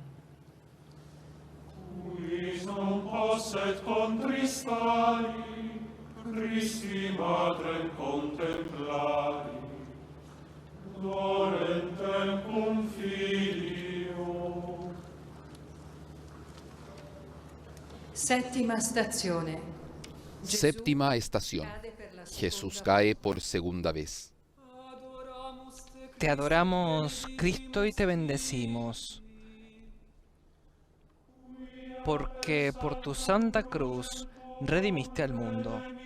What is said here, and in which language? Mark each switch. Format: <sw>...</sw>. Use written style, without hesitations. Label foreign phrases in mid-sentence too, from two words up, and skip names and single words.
<la>Quis non posset contristari, Christi Madrem contemplari, dorentem cum Filio.</la> <it>Settima stazione.</it> <es>Séptima estación. Jesús cae por segunda vez. Te adoramos, Cristo, y te bendecimos, porque por tu santa cruz redimiste al mundo.</es>